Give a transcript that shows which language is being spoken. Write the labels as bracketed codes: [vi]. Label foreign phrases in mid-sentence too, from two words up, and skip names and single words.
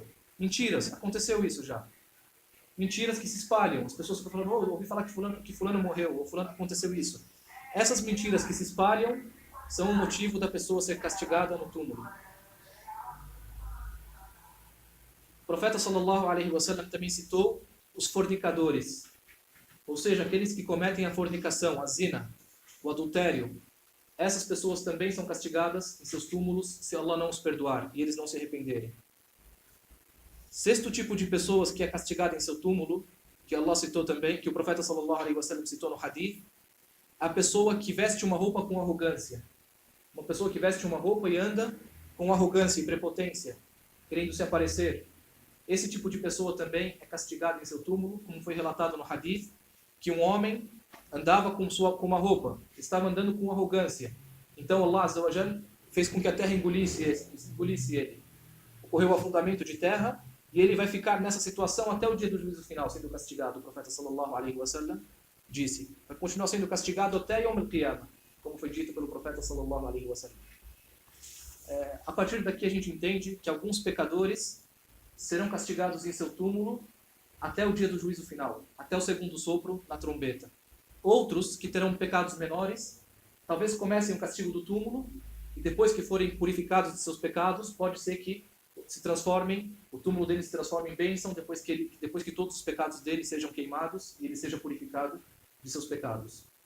[pt] Mentiras, aconteceu isso já. Mentiras que se espalham. As pessoas ficam falando, eu ouvi falar que fulano morreu, ou fulano aconteceu isso. Essas mentiras que se espalham são o motivo da pessoa ser castigada no túmulo. O profeta [ar] صلى الله عليه وسلم [pt] também citou os fornicadores, ou seja, aqueles que cometem a fornicação, a zina, o adultério. Essas pessoas também são castigadas em seus túmulos se Allah não os perdoar e eles não se arrependerem. Sexto tipo de pessoas que é castigada em seu túmulo, que Allah citou também, que o profeta [ar] صلى الله عليه وسلم [pt] citou no hadith, a pessoa que veste uma roupa com arrogância. Uma pessoa que veste uma roupa e anda com arrogância e prepotência, querendo se aparecer. Esse tipo de pessoa também é castigada em seu túmulo, como foi relatado no hadith, que um homem andava com uma roupa, estava andando com arrogância. Então [ar] الله عز وجل [pt] fez com que a terra engolisse ele. Ocorreu o afundamento de terra e ele vai ficar nessa situação até o dia do juízo final, sendo castigado. O profeta [ar] صلى الله عليه وسلم [pt] disse, vai continuar sendo castigado até [ar] يوم القيامة, [pt] como foi dito pelo profeta [ar] صلى الله عليه وسلم. [pt] A partir daqui a gente entende que alguns pecadores serão castigados em seu túmulo até o dia do juízo final, até o segundo sopro na trombeta. Outros que terão pecados menores, talvez comecem o castigo do túmulo e depois que forem purificados de seus pecados, pode ser que o túmulo deles se transforme em bênção depois que todos os pecados dele sejam queimados e ele seja purificado de seus pecados.